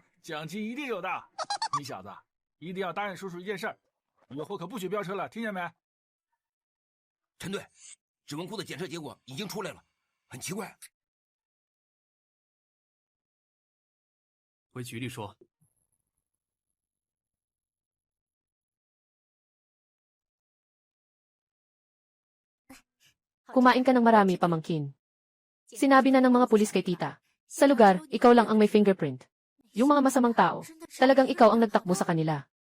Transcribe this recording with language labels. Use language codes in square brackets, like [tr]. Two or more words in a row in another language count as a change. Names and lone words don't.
[zh] 奖金一定有的。你小子一定要答应叔叔一件事儿，以后可不许飙车了，听见没？陈队，指纹库的检测结果已经出来了，很奇怪。回局里说。 [tl] Kumain ka ng marami, pamangkin. Sinabi na ng mga pulis kay tita. Sa lugar, ikaw lang ang may fingerprint. Yung mga masamang tao, talagang ikaw ang nagtakbo sa kanila.